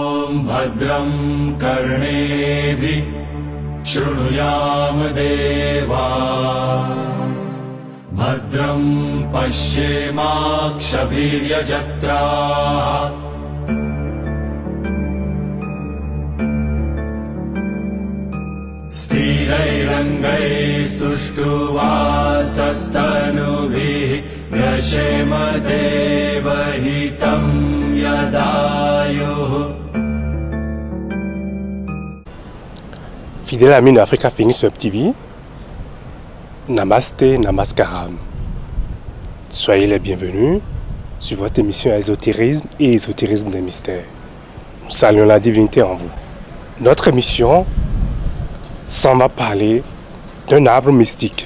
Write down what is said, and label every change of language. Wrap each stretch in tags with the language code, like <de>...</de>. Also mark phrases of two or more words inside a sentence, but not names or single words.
<sa>भद्रं कर्णेभिः शृणुयाम देवा भद्रं पश्येमाक्षभिर्यजत्राः स्थिरैरङ्गैस्तुष्टुवासस्तनुभिः व्यशेम देवहितं यदायुः.</sa> <fr>Fidèles amis de Africa Phoenix Web TV, Namasté, Namaskaram. Soyez les bienvenus sur votre émission Ésotérisme et Ésotérisme des mystères. Nous saluons la divinité en vous. Notre émission s'en va parler d'un arbre mystique.</fr>